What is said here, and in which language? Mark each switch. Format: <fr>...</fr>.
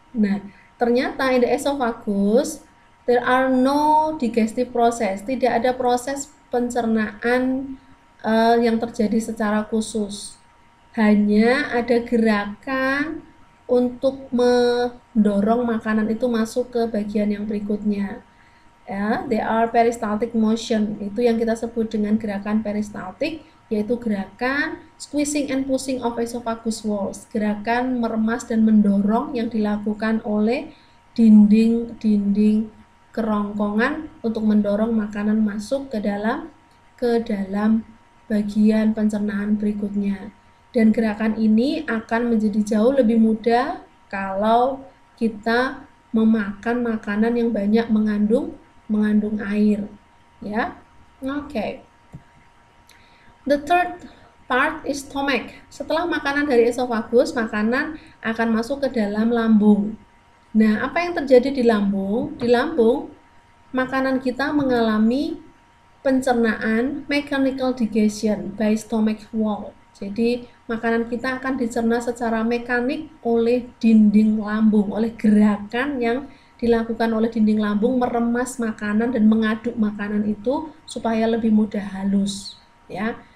<id>Nah, ternyata</id> <en>in the esophagus there are no digestive process,</en> <id>tidak ada proses pencernaan yang terjadi secara khusus. Hanya ada gerakan untuk mendorong makanan itu masuk ke bagian yang berikutnya.</id> <en>Ya, they are peristaltic motion.</en> <id>Itu yang kita sebut dengan gerakan peristaltik, yaitu gerakan</id> <en>squeezing and pushing of esophagus walls.</en> <id>Gerakan meremas dan mendorong yang dilakukan oleh dinding kerongkongan untuk mendorong makanan masuk ke dalam bagian pencernaan berikutnya. Dan gerakan ini akan menjadi jauh lebih mudah kalau kita memakan makanan yang banyak mengandung air, ya. Oke.</id> <en>The third part is stomach.</en> <id>Setelah makanan dari esophagus, makanan akan masuk ke dalam lambung. Nah, apa yang terjadi di lambung? Di lambung, makanan kita mengalami pencernaan</id> <en>mechanical digestion by stomach wall.</en> <id>Jadi makanan kita akan dicerna secara mekanik oleh dinding lambung, oleh gerakan yang dilakukan oleh dinding lambung meremas makanan dan mengaduk makanan itu supaya lebih mudah halus, ya.</id>